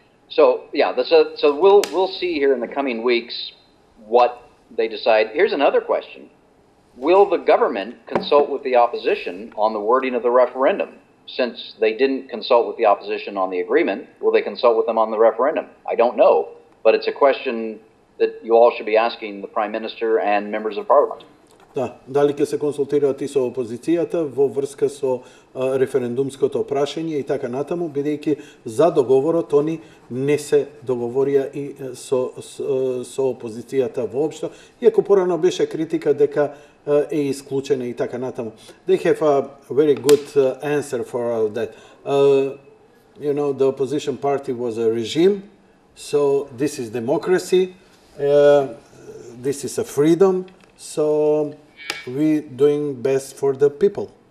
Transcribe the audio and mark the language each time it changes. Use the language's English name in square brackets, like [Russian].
[English] So yeah, so we'll see here in the coming weeks what they decide. Here's another question: will the government consult with the opposition on the wording of the referendum? Since they didn't consult with the opposition on the agreement, will they consult with them on the referendum? I don't know, but it's a question that you all should be asking the Prime Minister and members of Parliament. [Macedonian] Да, дали ќе се консултираат и со опозицијата во врска со референдумското прашање и така натаму, бидејќи за договорот они не се договорија и со опозицијата воопшто, иако порано беше критика дека е исклучена и така натаму. [English] They have a very good answer for all that. You know, the opposition party was a regime, so this is democracy, this is a freedom, so we doing best for the people.